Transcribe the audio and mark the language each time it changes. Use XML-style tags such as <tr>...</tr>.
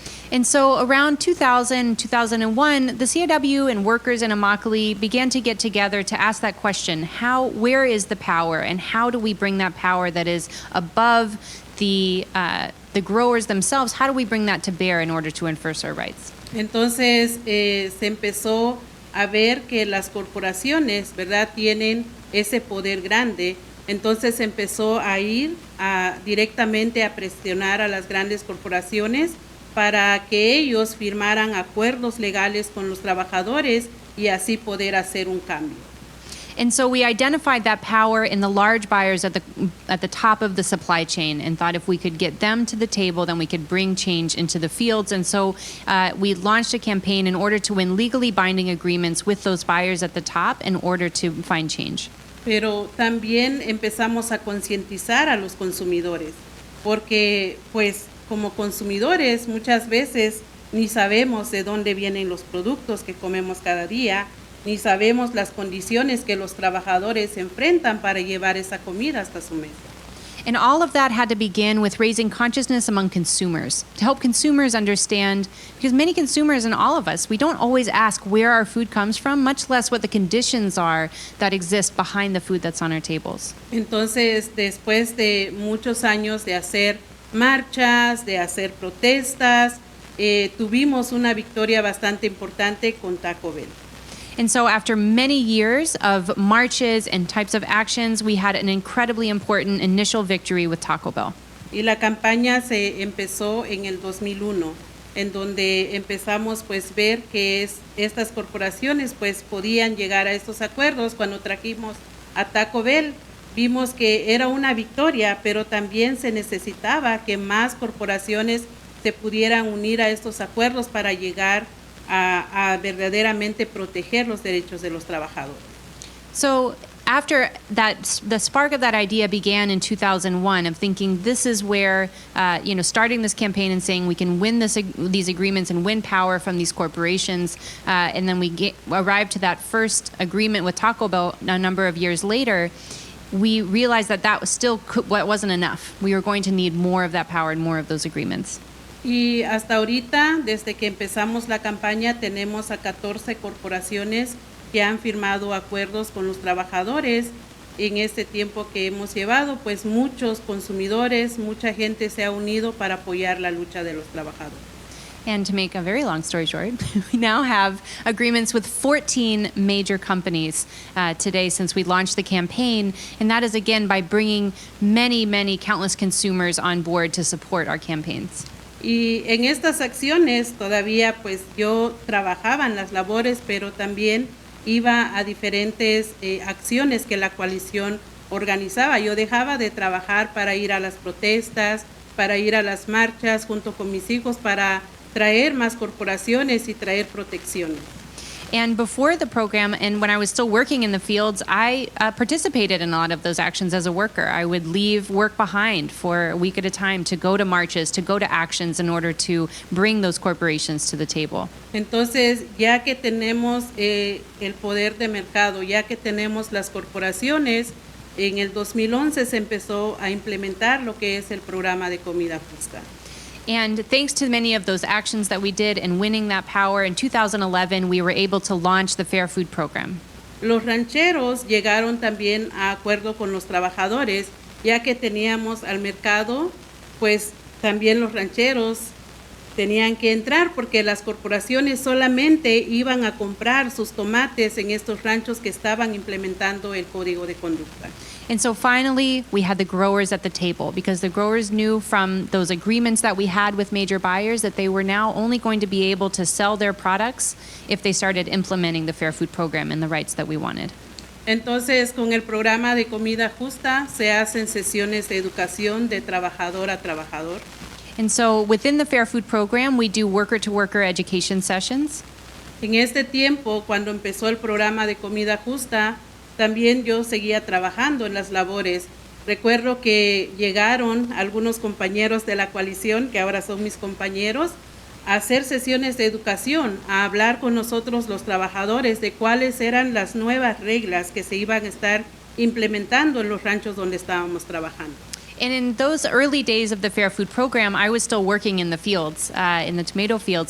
<en>And so around 2000, 2001, the CIW and workers in Immokalee began to get together to ask that question, where is the power and how do we bring that power that is above the growers themselves, how do we bring that to bear in order to enforce our rights?</en> <es>Entonces se empezó a ver que las corporaciones, ¿verdad?, tienen ese poder grande. Entonces se empezó a ir directamente a presionar a las grandes corporaciones para que ellos firmaran acuerdos legales con los trabajadores y así poder hacer un cambio.</es> <en>And so we identified that power in the large buyers at the top of the supply chain and thought if we could get them to the table, then we could bring change into the fields. And so we launched a campaign in order to win legally binding agreements with those buyers at the top in order to find change.</en> <es>pero también empezamos a concientizar a los consumidores, porque pues como consumidores muchas veces ni sabemos de dónde vienen los productos que comemos cada día, ni sabemos las condiciones que los trabajadores enfrentan para llevar esa comida hasta su mesa.</es> <en>And all of that had to begin with raising consciousness among consumers to help consumers understand, because many consumers and all of us, we don't always ask where our food comes from, much less what the conditions are that exist behind the food that's on our tables.</en> <es>Entonces, después de muchos años de hacer marchas, de hacer protestas, tuvimos una victoria bastante importante con Taco Bell.</es> <en>And so after many years of marches and types of actions, we had an incredibly important initial victory with Taco Bell.</en> <es>Y la campaña se empezó en el 2001, en donde empezamos pues ver que estas corporaciones pues podían llegar a estos acuerdos. Cuando trajimos a Taco Bell, vimos que era una victoria, pero también se necesitaba que más corporaciones se pudieran unir a estos acuerdos para llegar a verdaderamente proteger los derechos de los trabajadores.</es> <en>So after that, the spark of that idea began in 2001 of thinking this is where, starting this campaign and saying we can win these agreements and win power from these corporations. And then we arrived to that first agreement with Taco Bell a number of years later. We realized that was still wasn't enough. We were going to need more of that power and more of those agreements.</en> <es>Y hasta ahorita, desde que empezamos la campaña, tenemos a 14 corporaciones que han firmado acuerdos con los trabajadores. En este tiempo que hemos llevado, pues muchos consumidores, mucha gente se ha unido para apoyar la lucha de los trabajadores.</es> <en>And to make a very long story short, we now have agreements with 14 major companies today since we launched the campaign. And that is, again, by bringing many, countless consumers on board to support our campaigns.</en> <es>Y en estas acciones todavía pues yo trabajaba en las labores, pero también iba a diferentes acciones que la coalición organizaba. Yo dejaba de trabajar para ir a las protestas, para ir a las marchas junto con mis hijos, para traer más corporaciones y traer protecciones.</es> <en>And before the program, and when I was still working in the fields, I participated in a lot of those actions as a worker. I would leave work behind for a week at a time to go to marches, to go to actions in order to bring those corporations to the table.</en> <es>Entonces, ya que tenemos el poder de mercado, ya que tenemos las corporaciones, en el 2011 se empezó a implementar lo que es el programa de comida justa.</es> <en>And thanks to many of those actions that we did in winning that power, in 2011, we were able to launch the Fair Food Program.</en> <es>Los rancheros llegaron también a acuerdo con los trabajadores, ya que teníamos al mercado, pues también los rancheros tenían que entrar porque las corporaciones solamente iban a comprar sus tomates en estos ranchos que estaban implementando el código de conducta.</es> <en>And so finally, we had the growers at the table because the growers knew from those agreements that we had with major buyers that they were now only going to be able to sell their products if they started implementing the Fair Food Program and the rights that we wanted.</en> <es>Entonces, con el programa de comida justa se hacen sesiones de educación de trabajador a trabajador.</es> <en>And so within the Fair Food Program, we do worker-to-worker education sessions.</en> <es>En este tiempo, cuando empezó el programa de comida justa, también yo seguía trabajando en las labores. Recuerdo que llegaron algunos compañeros de la coalición, que ahora son mis compañeros, a hacer sesiones de educación, a hablar con nosotros los trabajadores de cuáles eran las nuevas reglas que se iban a estar implementando en los ranchos donde estábamos trabajando.</es> <en>And in those early days of the Fair Food Program, I was still working in the fields, in the tomato fields.</en>